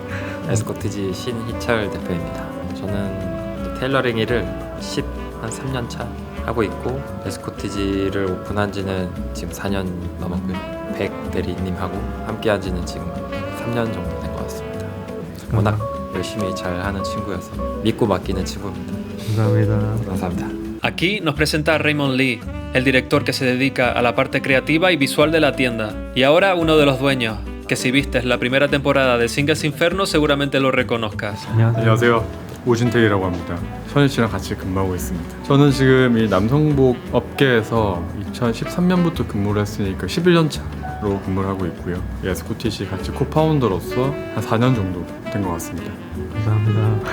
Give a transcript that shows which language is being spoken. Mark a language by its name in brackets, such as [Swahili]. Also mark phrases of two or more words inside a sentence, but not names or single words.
[Korean] 에스코티지 신희철 대표입니다. 저는 테일러링 일을 한 3년 차 하고 있고, 에스코티지를 오픈한 지는 지금 4년 넘었고요. 백 대리님하고 함께 한 지는 지금 3년 정도 된 것 같습니다. 워낙 열심히 잘 하는 친구여서 믿고 맡기는 친구입니다. 감사합니다. 감사합니다. [Spanish] Aquí nos presenta a Raymond Lee, el director que se dedica a la parte creativa y visual de la tienda. Y ahora uno de los dueños, que si vistes la primera temporada de Singles Inferno seguramente lo reconozcas. [Korean] 안녕하세요. 오진택이라고 합니다. 선희 씨랑 같이 근무하고 있습니다. 저는 지금 이 남성복 업계에서 2013년부터 근무를 했으니까 11년 차로 근무를 하고 있고요. 이 에스코티시 같이 코파운더로서 한 4년 정도 된 것 같습니다. 감사합니다.